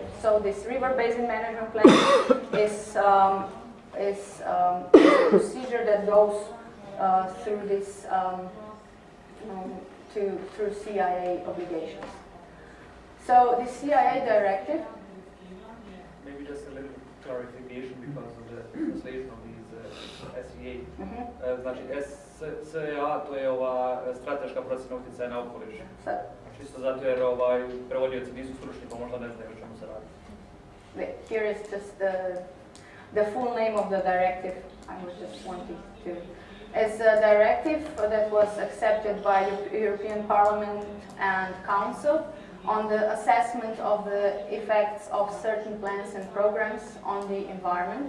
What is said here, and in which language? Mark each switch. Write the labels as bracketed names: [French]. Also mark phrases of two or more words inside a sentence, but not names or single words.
[English] So this River Basin Management Plan is a procedure that goes through this through CIA obligations. So the CIA directive. Maybe just a little clarification because of the translation of these SEA. [Croatian] Znači SCA to je ova strateška procjena utjecaja na okoliš. Čisto zato jer prevodioci nisu stručni pa možda ne znaju o čemu se radi. [English] Here is just the full name of the directive. I was just wanting to. It's a directive that was accepted by the European Parliament and Council on the assessment of the effects of certain plans and programs on the environment.